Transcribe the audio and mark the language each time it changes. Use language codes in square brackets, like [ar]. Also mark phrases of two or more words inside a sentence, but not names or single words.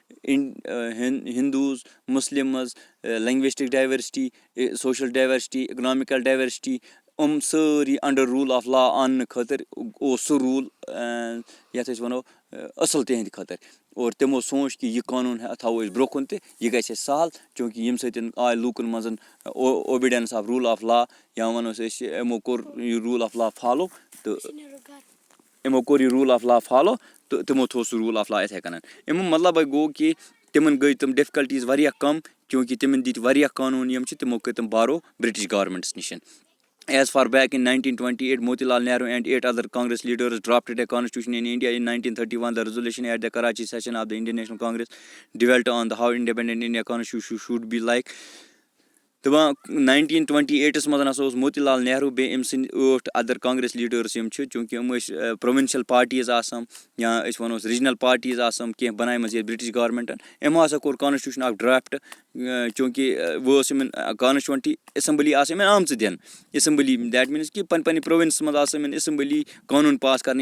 [en] Hindus Muslims linguistic diversity social diversity economical diversity [ks] سٲری [en] under rule of law [ks] اَننہٕ خٲطرٕ اوس سُہ روٗل یَتھ أسۍ وَنو اَصٕل تِہنٛدِ خٲطرٕ اور تِمو سونٛچ کہِ یہِ قانوٗن تھاوو أسۍ برونٛہہ کُن تہِ یہِ گژھِ اَسہِ سہل چوٗنٛکہِ ییٚمہِ سۭتۍ آے لوٗکَن منٛز [en] obedience of rule of law [ks] یا وَنوس أسۍ یِمو کوٚر یہِ [en] rule of law follow [ks] تہٕ تِمو تھوٚو سُہ [en] rule of law [ks] یِتھَے کٔنۍ اَمیُک مطلبٕے گوٚو کہِ تِمن گٔے تِم ڈِفکَلٹیٖز واریاہ کَم چوٗنٛکہِ تِمن دِتۍ واریاہ قانوٗن یِم چھِ تِمو کٔرۍ تِم بارو بِرٛٹِش گورمٮ۪نٛٹَس نِش [en] as far back in 1928 موتی لال نہروٗ and 8 other Congress leaders drafted a constitution in India in 1931 the resolution at the Karachi session of the Indian National Congress dwelt on the how independent India constitution should be like [ks] دَپان 1928 منٛز ہسا اوس موتی لال نہروٗ بیٚیہِ أمۍ سٕنٛدۍ 8 اَدَر کانگرٮ۪س لیٖڈٲرٕس یِم چھِ چوٗنٛکہِ یِم ٲسۍ [en] provincial parties [ks] آسان یا أسۍ وَنوس [en] regional parties [ks] آسان کینٛہہ بَنایمَژٕ ییٚتہِ بِرٛٹِش گورمٮ۪نٛٹَن یِمو ہسا کوٚر کانسٹیوٗشَن اکھ ڈرٛافٹ چوٗنٛکہِ وۄنۍ ٲس یِمن [en] constituent assembly [ks] آسہٕ یِمن آمژٕ دِنہٕ [en] assembly that means [ks] کہِ پنٛنہِ پرٛووِنسَس منٛز آسہٕ یِمن اٮ۪سَمبلی قانوٗن پاس کَرنہٕ